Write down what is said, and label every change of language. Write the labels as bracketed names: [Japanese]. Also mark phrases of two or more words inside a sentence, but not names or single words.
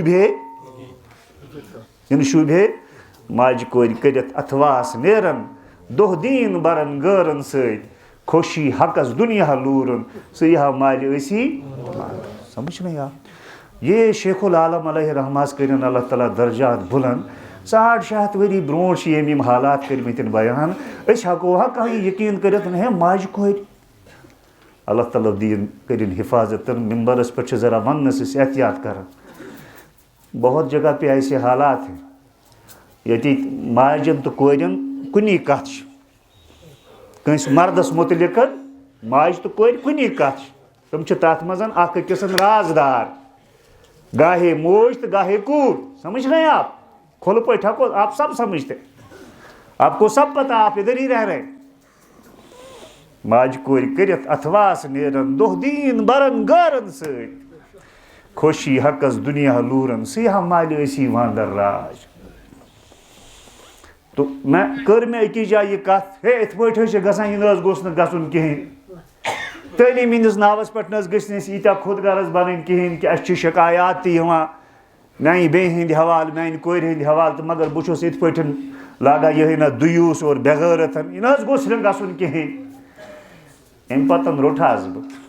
[Kashmiri] ین شوٗبہِ ماجہِ کورِ کٔرِتھ اَتھواس نیرن دۄہ دیٖن برن گٲرن سۭتۍ خوشی حقس دُنیا لوٗرن ژٕ یِہا مالہِ ٲسی [Urdu] سمجھ میں آ یہ [Kashmiri] شیخ العالم علیہ رحمٰس کٔرِن اللہ تعالیٰ درجات بُلند 650 ؤری برونٛٹھ چھِ یِم حالات کٔرمٕتۍ بیان أسۍ ہٮ۪کو ہا کانٛہہ یقیٖن کٔرِتھ ہے ماجہِ کورِ اللہ تعالیٰ دِیِن کٔرِن حفاظت ممبرس پٮ۪ٹھ چھِ ذرا وننس أسۍ احتیاط کران [Urdu] بہت جگہ پہ ایسے حالات ہیں [Kashmiri] ییٚتہِ ماجن تہٕ کورٮ۪ن کُنی کتھ چھِ کٲنٛسہِ مردس متعلق ماجہِ تہٕ کورِ کُنی کتھ چھِ تِم چھِ تتھ منٛز اکھ أکِس سُنٛد رازدار گاہے موج تہٕ گاہے کوٗر [Urdu] سمجھ رہے ہیں آپ [Kashmiri] کھُلہٕ پٲٹھۍ ہٮ۪کو [Urdu] آپ سب سمجھتے آپ کو سب پتہ آپ ادھر ہی رہ رہے [Kashmiri] ماجہِ کورِ کٔرِتھ اَتھواس نیرن دۄہ دیٖن برن گٲرن سۭتۍ خوشی حقس دُنیا لوٗرن سیاح مالہِ ٲسی واندر راج تو کٔر مےٚ أکِس جایہِ یہِ کتھ ہے یِتھ پٲٹھۍ حظ چھِ گژھان یہِ نہ حظ گوٚژھ نہٕ گژھُن کِہیٖنۍ تعلیٖم ہِنٛدِس ناوس پٮ۪ٹھ نہ حظ گٔژھۍ نہٕ أسۍ ییٖتیٛاہ خۄد غرض بنٕنۍ کِہیٖنۍ کہِ اَسہِ چھِ شکایات تہِ یِوان میانہِ بیٚنہِ ہٕنٛدۍ حوالہٕ میانہِ کورِ ہٕنٛدۍ حوالہٕ تہٕ مگر بہٕ چھُس یِتھ پٲٹھۍ لاگان یِہے نہ دُیوٗس اور بے غٲرت یہِ نہ حظ گوٚژھ نہٕ گژھُن کِہیٖنۍ اَمہِ پتہٕ روٚٹہس بہٕ